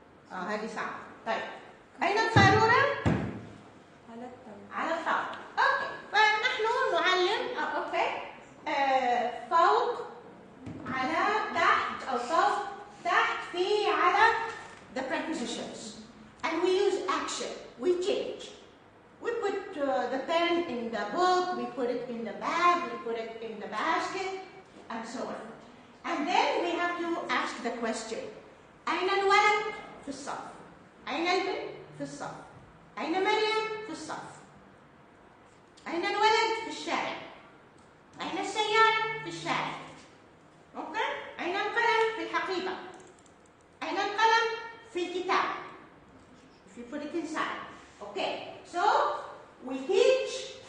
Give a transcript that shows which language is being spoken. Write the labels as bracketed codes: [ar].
[ar] هذه صعبة. طيب، أين القارورة؟ على الطاولة. على الطاولة. أوكي، فنحن نعلم أوكي فوق، على، تحت، أو فوق، تحت، في، على [en] the prepositions. And we use action. We change. We put the pen in the book, we put it in the bag, we put it in the basket, and so on. And then we have to ask the question. [ar] أين الولد؟ في الصف. أين البنت؟ في الصف. أين مريم؟ في الصف. أين الولد؟ في الشارع. أين السيارة؟ في الشارع. أوكي؟ أين القلم؟ في الحقيبة. أين القلم؟ في الكتاب. [en] If you put it inside. Okay. So we teach